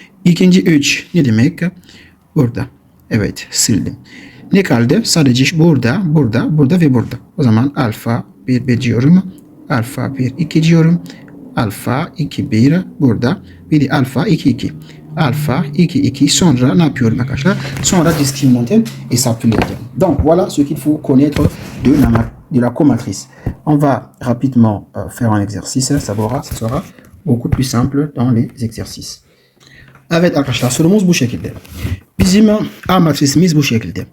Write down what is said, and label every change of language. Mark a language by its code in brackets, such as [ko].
[tr] İkinci 3 ne demek? Burada. Evet, sildim. Ne kaldı? Sadece burada ve burada. O zaman alfa 1, 1 diyorum. Alfa 1, 2 diyorum. Alfa 2, 1 burada. Bir de alfa 2, 2. Alpha 2, 2. Sonra ne yapıyorum arkadaşlar? Sonra discriminanten hesaplayacağım. [fr] Donc voilà ce qu'il faut connaître de la comatrice. On va rapidement faire un exercice. Ça sera beaucoup plus simple dans les exercices. [tr] Evet arkadaşlar, sorumuz bu şekilde. Bizim A matrisimiz bu şekilde.